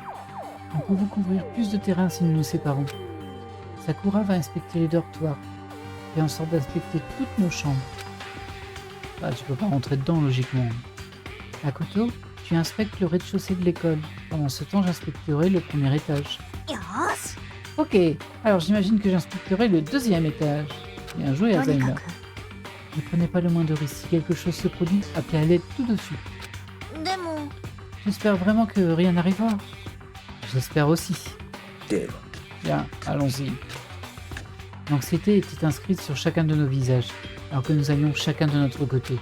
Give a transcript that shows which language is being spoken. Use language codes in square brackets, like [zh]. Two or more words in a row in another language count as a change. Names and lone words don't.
[fr] Nous pouvons couvrir plus de terrain si nous nous séparons. Sakura va inspecter les dortoirs, et en sorte d'inspecter toutes nos chambres. Bah, tu peux pas rentrer dedans, logiquement. Makoto, tu inspectes le rez-de-chaussée de l'école. Pendant ce temps, j'inspecterai le premier étage. [ja] よーし [fr] Ok, alors j'imagine que j'inspecterai le 2e étage. Bien joué, [ja] とにか [fr] Alzheimer. [ja] く [fr] Ne prenez pas le moindre risque. Si quelque chose se produit, appelez à l'aide tout de suite. [ja] でも [fr] J'espère vraiment que rien n'arrivera. J'espère aussi. [ja] では [fr] Bien, allons-y. L'anxiété était inscrite sur chacun de nos visages, alors que nous allions chacun de notre côté.